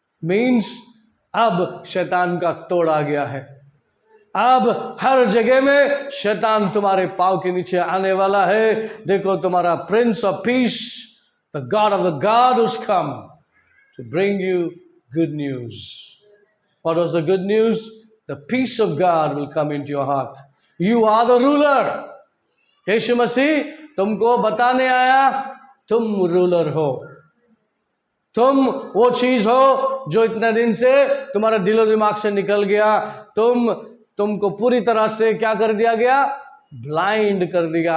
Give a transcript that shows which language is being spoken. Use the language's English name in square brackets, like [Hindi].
[Hindi] Means अब शैतान का तोड़ आ गया है। अब हर जगह में शैतान तुम्हारे पांव के नीचे आने वाला है। [English] देखो, तुम्हारा prince of peace, the god of the god has come to bring you good news. What was the good news? The peace of God will come into your heart. You are the ruler. [Hindi] यीशु मसीह तुमको बताने आया, तुम ruler हो। तुम वो चीज हो जो इतने दिन से तुम्हारे दिलो दिमाग से निकल गया। तुमको पूरी तरह से क्या कर दिया गया? ब्लाइंड कर दिया।